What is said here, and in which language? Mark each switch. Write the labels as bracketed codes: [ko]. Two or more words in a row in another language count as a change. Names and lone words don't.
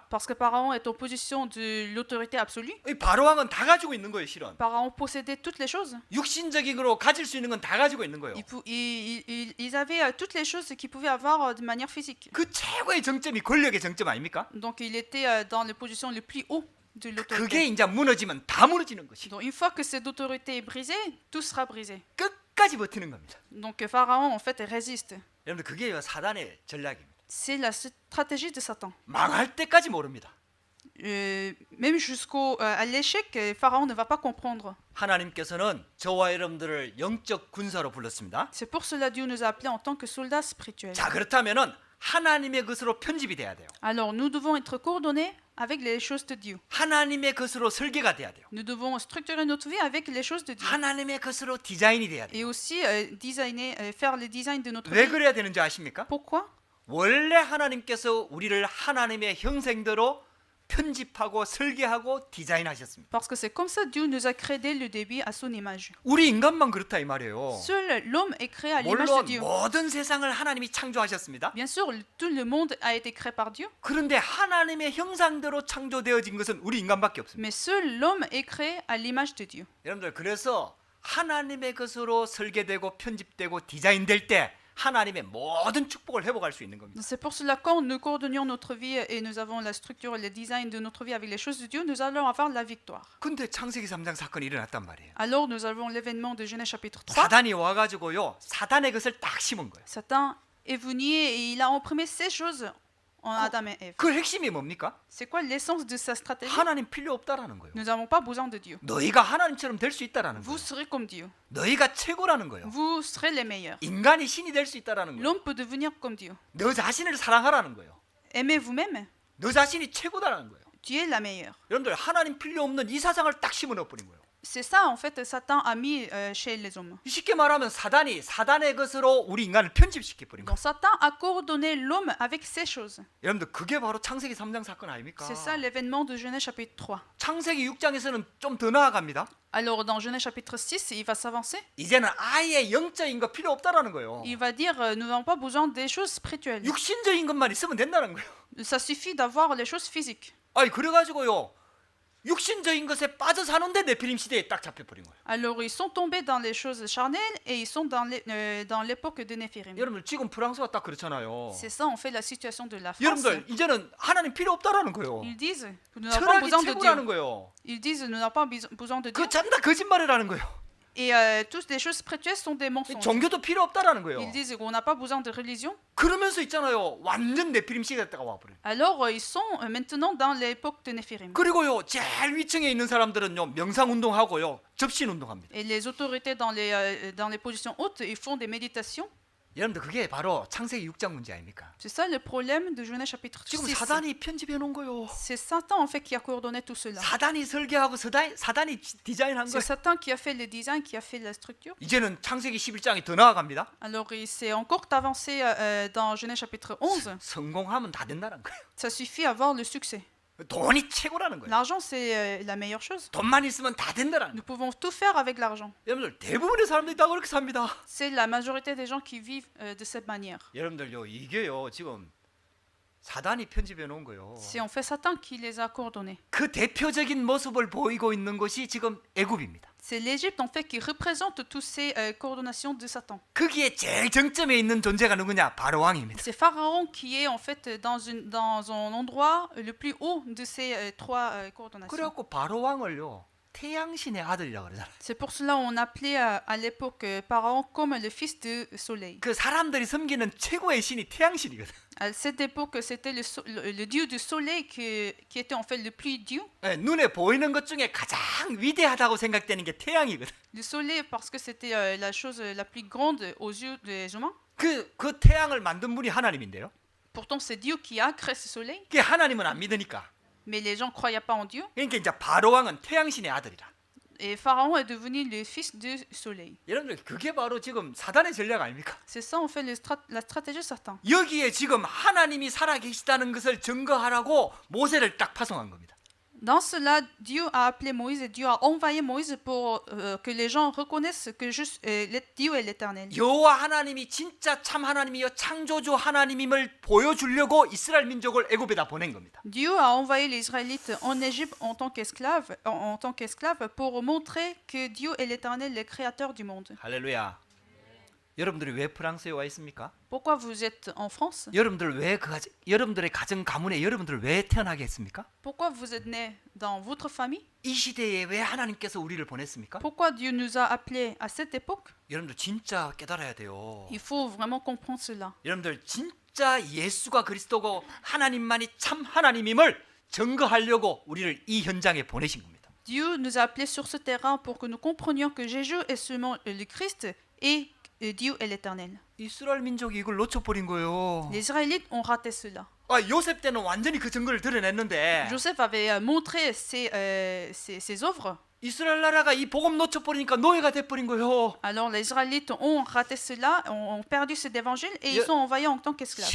[fr] Parce que Pharaon est en position de l'autorité absolue. [ko] 이 바로 왕은 다 가지고 있는 거예요, 실은. [fr] Pharaon possédait toutes les choses. [ko] 육신적으로 가질 수 있는 건 다 가지고 있는 거예요. [fr] Ils avaient toutes les choses qu'ils pouvaient avoir de manière physique. [ko] 그 최고의 정점이 권력의 정점 아닙니까? [fr] Donc il était dans la position le plus haut de [ko] 그게 [fr] l'autorité. [ko] 이제 무너지면 다 무너지는 것이. [fr] Donc une fois que cette autorité est brisée, tout sera brisé. [ko] 끝까지 버티는 겁니다. [fr] Donc Pharaon en fait résiste. [ko] 여러분들 그게 사단의 전략입니다. [fr] C'est la stratégie de Satan. [ko] 망할 때까지 모릅니다. [fr] Même à l'échec, Pharaon ne va pas comprendre. [ko] 하나님께서는 저와 여러분들을 영적 군사로 불렀습니다. [fr] C'est pour cela Dieu nous a appelés en tant que soldats spirituels. [ko] 자, 그렇다면은 하나님의 것으로 편집이 돼야 돼요. [fr] Alors nous devons être coordonnés avec les choses de Dieu. [ko] 하나님의 것으로 설계가 돼야 돼요. [fr] Nous devons structurer notre vie avec les choses de Dieu. [ko] 하나님의 것으로 디자인이 돼야 돼요. [fr] Et aussi faire le design de notre [ko] 왜 [fr] vie. [ko] 그래야 되는지 아십니까? [fr] Pourquoi? [ko] 원래 하나님께서 우리를 하나님의 형상대로 편집하고 설계하고 디자인하셨습니다. [fr] Parce que c'est comme ça Dieu nous a créés dès le début à son image. [ko] 우리 인간만 그렇다 이 말이에요. [fr] Seul l'homme est créé à l'image de [ko] 물론 [fr] Dieu. [ko] 모든 세상을 하나님이 창조하셨습니다. [fr] Bien sûr, tout le monde a été créé par Dieu, [ko] 그런데 하나님의 형상대로 창조되어진 것은 우리 인간밖에 없습니다. [fr] mais seul l'homme est créé à l'image de Dieu. [ko] 여러분들 그래서 하나님의 것으로 설계되고 편집되고 디자인될 때 하나님의 모든 축복을 회복할 수 있는 겁니다. [fr] C'est pour cela quand nous coordonnons notre vie et nous avons la structure et le design de notre vie avec les choses de Dieu, nous allons avoir la victoire. [ko] 근데 창세기 3장 사건이 일어났단 말이에요. [fr] Alors nous avons l'événement de Genèse chapitre 3. [ko] 사단이 와가지고요 사단의 것을 딱 심은 거예요. [fr] Satan est venu et il a imprimé ces choses en Adam et Ève. [ko] 그 핵심이 뭡니까? [fr] C'est quoi l'essence de sa stratégie? [ko] 하나님 필요 없다라는 거예요. [fr] Nous n'avons pas besoin de Dieu. [ko] 너희가 하나님처럼 될 수 있다라는 [fr] Vous [ko] 거예요. [fr] serez comme Dieu. [ko] 너희가 최고라는 거예요. [fr] Vous serez les meilleurs. [ko] 인간이 신이 될 수 있다라는 거예요. [fr] L'homme peut devenir comme Dieu. [ko] 너 자신을 사랑하라는 거예요. [fr] Aimez vous-même. [ko] 너 자신이 최고다라는 거예요. [fr] Tu es la meilleure. [ko] 여러분들 하나님 필요 없는 이 사상을 딱 심어넣어버린 거예요. [fr] C'est ça en fait Satan a mis chez les hommes. [ko] 쉽게 말하면 사단이 사단의 것으로 우리 인간을 편집시켜버린 거예요. [fr] Donc Satan a coordonné l'homme avec ces choses. [ko] 여러분들 그게 바로 창세기 3장 사건 아닙니까? [fr] C'est ça l'événement de Genèse chapitre 3. [ko] 창세기 6장에서는 좀 더 나아갑니다. [fr] Alors dans Genèse chapitre 6, il va s'avancer. [ko] 이제는 아예 영적인 거 필요 없다라는 거예요. [fr] Il va dire nous n'avons pas besoin des choses spirituelles. [ko] 육신적인 것만 있으면 된다는 거예요. [fr] Ça suffit d'avoir les choses physiques. [ko] 아니 그래가지고요 육신적인 것에 빠져 사는데 네피림 시대에 딱 잡혀버린 거예요. [fr] Alors ils sont tombés dans les choses charnelles et ils sont dans l'époque de Néphirim. [ko] 여러분들 지금 프랑스가 딱 그렇잖아요. [fr] C'est ça en fait la situation de la France. [ko] 여러분들 이제는 하나님 필요 없다라는 거예요. [fr] Ils disent que nous n'avons pas [ko] 철학이 [fr] besoin de [ko] 최고라는 [fr] Dieu. [ko] 거예요. [fr] Ils disent nous n'avons pas besoin de Dieu. [ko] 그 전부 다 거짓말이라는 거예요. [fr] Et toutes les choses spirituelles sont des mensonges. [ko] 종교도 필요 없다라는 거예요. [fr] Ils disent qu'on n'a pas besoin de religion. [ko] 그러면서 있잖아요. 완전 네피림 시대가 와버려요. [fr] Alors ils sont maintenant dans l'époque de Néphirim. [ko] 그리고요 제일 위층에 있는 사람들은요 명상 운동하고요 접신 운동합니다. [fr] Et les autorités dans les positions hautes, ils font des méditations. [ko] 여러분들 그게 바로 창세기 6장 문제 아닙니까? [fr] C'est ça le problème de Genèse chapitre [ko] 지금 [fr] 6. [ko] 사단이 편집해 놓은 거요. [fr] C'est Satan en fait qui a coordonné tout cela. [ko] 사단이 설계하고 사단이 디자인한 [fr] C'est [ko] 거예요. [fr] Satan qui a fait le design, qui a fait la structure. [ko] 이제는 창세기 11장이 더 나아갑니다. [fr] Alors il s'est encore avancé dans Genèse chapitre 11. [ko] 성공하면 다 된다는 거예요. [fr] Ça suffit avoir le succès. [ko] 돈이 최고라는 거예요. [fr] L'argent c'est la meilleure chose. [ko] 돈만 있으면 다 된다는 [fr] Nous [ko] 거예요. [fr] pouvons tout faire avec l'argent. [ko] 여러분들 대부분의 사람들이 다 그렇게 삽니다. [fr] C'est la majorité des gens qui vivent de cette manière. [ko] 여러분들요 이게요 지금 사단이 편집해 놓은 거예요. [fr] C'est en fait Satan qui les a coordonnés. [ko] 그 대표적인 모습을 보이고 있는 것이 지금 애굽입니다. [fr] C'est l'Égypte en fait qui représente toutes ces coordonnations de Satan. [ko] 거기에 제일 정점에 있는 존재가 누구냐? 바로 왕입니다. [fr] C'est Pharaon qui est en fait dans un endroit le plus haut de ces trois coordonnations. [ko] 그래갖고 바로 왕을요 태양신의 아들이라고 그러잖아요. [fr] C'est pour cela on appelait à l'époque Pharaon comme le fils de soleil. [ko] 그 사람들이 섬기는 최고의 신이 태양신이거든. [fr] À cette époque, c'était le dieu du soleil qui était en fait le plus dieu. [ko] 네, 눈에 보이는 것 중에 가장 위대하다고 생각되는 게 태양이거든. [fr] Le soleil parce que c'était la chose la plus grande aux yeux des humains. [ko] 그 태양을 만든 분이 하나님인데요. [fr] Pourtant, c'est Dieu qui a créé ce soleil. [ko] 그 하나님은 안 믿으니까. [fr] Mais les gens ne croyaient pas en Dieu. [ko] 그러니까 이제 바로 왕은 태양신의 아들이라. [fr] Et Pharaon est devenu le fils du soleil. [ko] 여러분들 그게 바로 지금 사단의 전략 아닙니까? [fr] C'est ça en fait la stratégie de Satan. [ko] 여기에 지금 하나님이 살아계시다는 것을 증거하라고 모세를 딱 파송한 겁니다. [fr] Dans cela, Dieu a appelé Moïse et Dieu a envoyé Moïse pour que les gens reconnaissent que juste Dieu est l'Éternel. [ko] 여호와 하나님이 진짜 참 하나님이요 창조주 하나님임을 보여주려고 이스라엘 민족을 애굽에다 보낸 겁니다. [fr] Dieu a envoyé les Israélites en Égypte en tant qu'esclaves pour montrer que Dieu est l'Éternel, le créateur du monde. [ko] 할렐루야. 여러분들이 왜 프랑스에 와 있습니까? [fr] Pourquoi vous êtes en France? [ko] 여러분들의 가정 가문에 여러분들을 왜 태어나게 했습니까? [fr] Pourquoi vous êtes nés dans votre famille? [ko] 이 시대에 왜 하나님께서 우리를 보냈습니까? [fr] Pourquoi Dieu nous a appelés à cette époque? [ko] 여러분들 진짜 깨달아야 돼요. [fr] Il faut vraiment comprendre cela. [ko] 여러분들 진짜 예수가 그리스도고 하나님만이 참 하나님임을 증거하려고 우리를 이 현장에 보내신 겁니다. [fr] Dieu nous a appelés sur ce terrain pour que nous comprenions que Jésus est seulement le Christ et Dieu est l'Éternel. [ko] 이스라엘 민족이 이걸 놓쳐버린 거예요. [fr] Les Israélites ont raté cela. [ko] 요셉 때는 완전히 그 증거를 드러냈는데 [fr] Joseph avait montré ses œuvres. [ko] 이스라엘 나라가 이 복음 놓쳐버리니까 노예가 돼버린 거예요. [fr] Alors les Israélites ont raté cela, ont perdu cet évangile et ils sont envoyés en tant qu'esclaves.